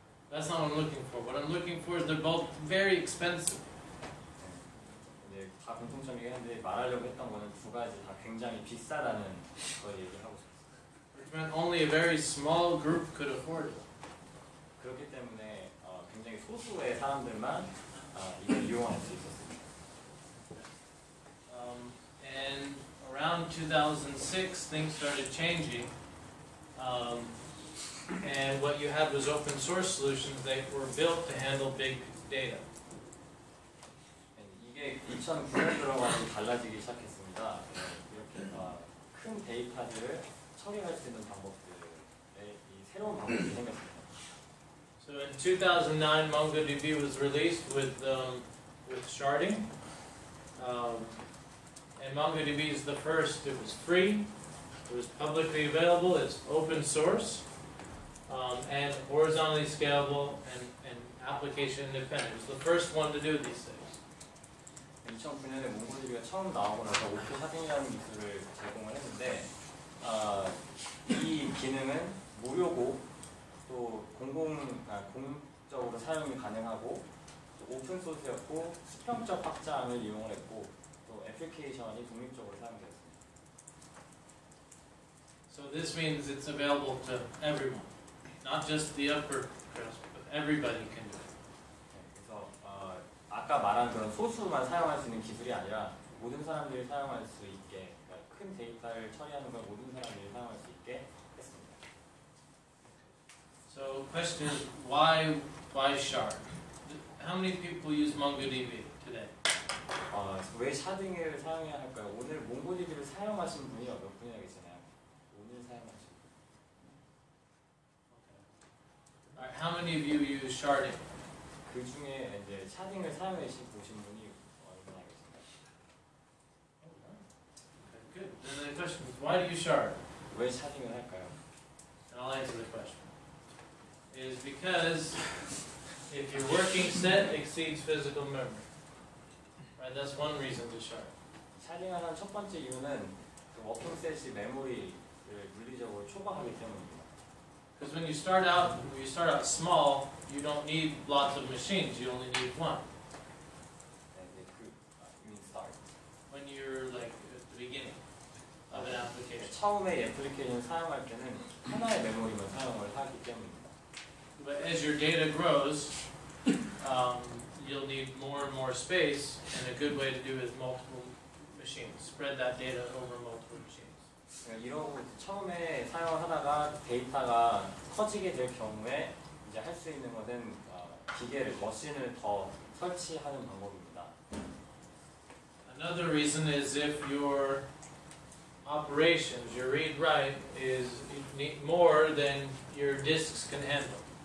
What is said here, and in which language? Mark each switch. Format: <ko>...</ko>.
<en>That's not what I'm looking for. What I'm looking for is they're both very expensive.</en> <ko>네, 다 공통점이긴 한데 말하려고 했던 거는 두 가지 다 굉장히 비싸다는 걸 얘기하고 싶었어요.</ko> <en>Which meant only a very small group could afford it.</en> <ko>그렇기 때문에 굉장히 굉장히 소수의 사람들만 이걸 이용할 수 있었습니다.</ko> <en>And around 2006, things started changing. And what you had was open source solutions that were built to handle big data.</en> <ko>이게 2009년 들어가서 달라지기 시작했습니다. 이렇게 큰 데이터들을 처리할 수 있는 방법들의 이 새로운 방법이 생겼습니다.</ko> <en>So in 2009, MongoDB was released with sharding. And MongoDB is the first. It was free. It was publicly available. It's open source. And horizontally scalable and application independent. It's the first one to do these things.</en> <ko>2009년에 몽고디비가 처음 나오고 나서 오프 샤딩이라는 기술을 제공을 했는데 이 기능은 무료고 또 공적으로 사용이 가능하고 또 오픈 소스였고 수평적 확장을 이용을 했고 또 애플리케이션이 독립적으로 사용되었습니다.</ko> <en>So this means it's available to everyone, not just the upper crust, but everybody can do it.</en> <ko>그래서 아까 말한 그런 소수만 사용할 수 있는 기술이 아니라 모든 사람들이 사용할 수 있게 그러니까 큰 데이터를 처리하는 걸 모든 사람들이 사용할 수 있게 했습니다.</ko> <en>So question is, why shard? How many people use MongoDB today?</en> <ko>왜 샤딩을 사용해야 할까요? 오늘 몽고디비를 사용하신 분이 몇 분이나 계시나요? 오늘 사용하신 분.</ko> <en>All right, how many of you use sharding?</en> <ko>그 중에 이제 샤딩을 사용해 보신 분이 얼마나 계신가요?</ko> <en>Okay, good. Then the question is, why do you shard?</en> <ko>왜 샤딩을 할까요?</ko> <en>And I'll answer the question. It is because if your working set exceeds physical memory, right? That's one reason to shard.</en> <ko>샤딩하는 첫 번째 이유는 그 워킹 셋이 메모리를 물리적으로 초과하기 때문입니다.</ko> <en>Because when you start out small, you don't need lots of machines. You only need one. You mean start. When you're like at the beginning of an application.</en> <ko>처음에 애플리케이션 사용할 때는 하나의 메모리만 사용을 하기 때문입니다.</ko> <en>But as your data grows, you'll need more and more space, and a good way to do it is multiple machines. Spread that data over multiple machines.</en> <ko>이러고 처음에 사용을 하다가 데이터가 커지게 될 경우에 이제 할 수 있는 것은 기계를 머신을 더 설치하는 방법입니다.</ko> <en>Another reason is if your operations, your read-write, is more than your disks can handle.</en>